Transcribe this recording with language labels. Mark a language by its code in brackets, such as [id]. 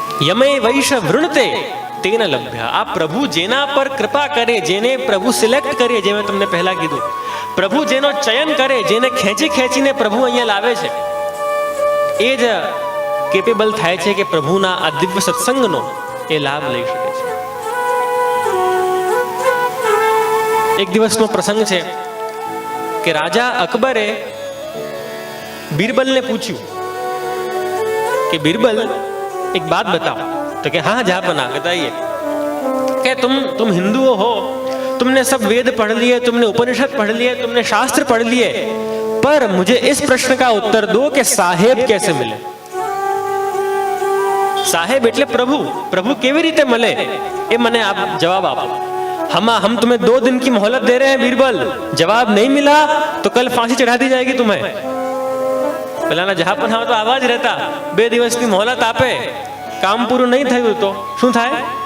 [sa] યમે વૈશ વૃણતે તેન લભ્યા. [gu] આ પ્રભુ જેના પર કૃપા કરે, જેને પ્રભુ સિલેક્ટ કરે, જે મેં તમને પહેલા કીધું, પ્રભુ જેનો ચયન કરે, જેને ખેંચીને પ્રભુ અહીંયા લાવે છે, એ જ કેપેબલ થાય છે કે પ્રભુના આ દિવ્ય સત્સંગનો એ લાભ લઈ શકે છે. એક દિવસનો પ્રસંગ છે કે રાજા અકબરે બીરબલને પૂછ્યું કે [hi] बीरबल एक बात बताओ. तो क्या हाँ जहाँपना बताइए. क्या तुम हिंदुओं हो, तुमने सब वेद पढ़ लिए, तुमने उपनिषद पढ़ लिए, तुमने शास्त्र पढ़ लिए, पर मुझे इस प्रश्न का उत्तर दो कि साहेब कैसे मिले. [gu] साहेब એટલે પ્રભુ, પ્રભુ કેવી રીતે મળે એ મને આપ જવાબ આપો. [hi] हम तुम्हें 2 दिन की मोहलत दे रहे हैं बीरबल, जवाब नहीं मिला तो कल फांसी चढ़ा दी जाएगी तुम्हें. [gu] પેલાના જહાપન તો આવા જ રહેતા, 2 દિવસની મોહલત આપે, કામ પૂરું નહીં થયું તો શું થાય?